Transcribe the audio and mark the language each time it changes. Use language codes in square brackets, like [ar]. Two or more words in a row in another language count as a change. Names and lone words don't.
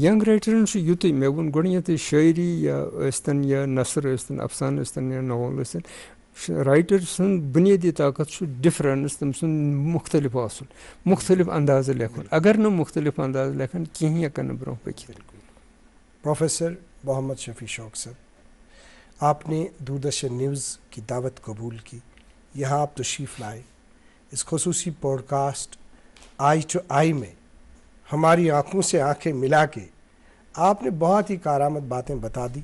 [en] young writers [ks] چھُ یُتُے مےٚ ووٚن گۄڈٕنیٚتھٕے شٲعری یا ٲسۍتن یا نثر ٲسۍتن، افسانہٕ ٲسۍتن یا ناول ٲسۍتن، رایٹر سُنٛد بُنیٲدی طاقت چھُ ڈِفرنس، تٔمۍ سُنٛد مُختلف آسُن، مُختلف اندازٕ لیکھُن. اگر نہٕ مُختلف اندازٕ لیکھن کِہیٖنۍ ہٮ۪کن نہٕ برونٛہہ پٔکِتھ. [ur] پروفیسر محمد شفیع شوق صاحب، آپ نے دوردرشن نیوز کی دعوت قبول کی، یہاں آپ تشریف لائے، اس خصوصی پوڈ کاسٹ آئی ٹو آئی میں ہماری آنکھوں سے آنکھیں ملا کے آپ نے بہت ہی کارآمد باتیں بتا دی.